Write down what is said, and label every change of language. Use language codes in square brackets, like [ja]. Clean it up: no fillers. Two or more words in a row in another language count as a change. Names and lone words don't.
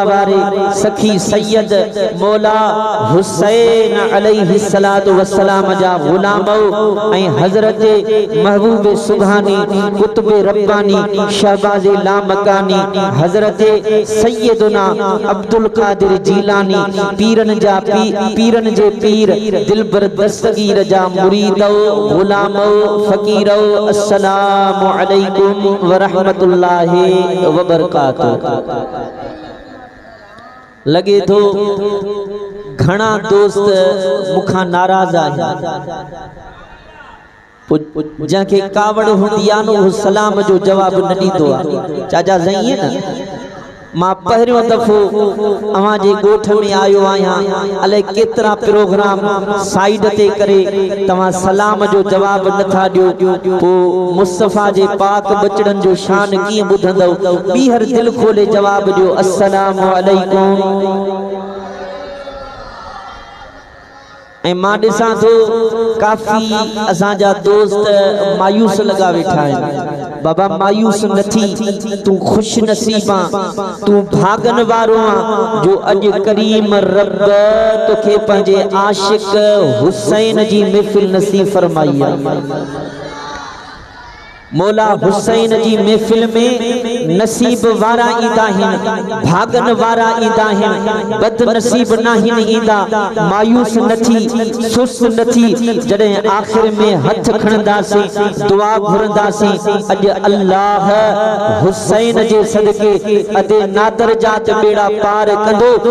[sd] वारे सखी सैयद मौला हुसैन [ar] عليه الصلاة والسلام [sd] जा गुलामो ऐं हजरत महबूब सुभानी कुतुब रब्बानी शहबाज लामकानी हजरत सैयदना अब्दुल कादिर जीलानी पीरन जा पीरन जे पीर दिलबर दस्तगीर जा मुरीदो गुलामो फकीरो [ar] السلام عليكم ورحمة الله وبركاته. [sd] लगे तो घना दोस्त मुखा नाराज आहिनि जंहिंखे कावड़ हूंदी आहे न उहो सलाम जो जवाब न ॾींदो आहे। चाचा सही है न मां पहिरियों दफ़ो अवां जे ॻोठ में आयो आहियां अलाए केतिरा प्रोग्राम साइड ते करे तव्हां सलाम जो जवाब नथा ॾियो पोइ मुस्तफ़ा जे पाक बचड़नि जो शान कीअं ॿुधंदव। ॿीहर दिलि खोले जवाब ॾियो [ar] السلام عليكم. [sd] ऐं मां ॾिसां थो काफ़ी असांजा दोस्त मायूस लगा वेठा आहिनि। बाबा मायूस न थी तू खुश नसीब तू भागन वारो आ जो अज करीम रब तोखे पंहिंजे आशिक हुसैन जी महफिल नसीब फरमाई है। मौला हुसैन जी महफिल में नसीब वारा ईंदा आहिनि भागन वारा ईंदा आहिनि बद नसीब नाहिन ईंदा मायूस न थी सुस्त न थी जॾहिं आखिर में हथ खणंदासीं दुआ घुरंदासीं अॼु अल्लाह हुसैन जे सदके अदे नादर जात बेड़ा पार कंदो।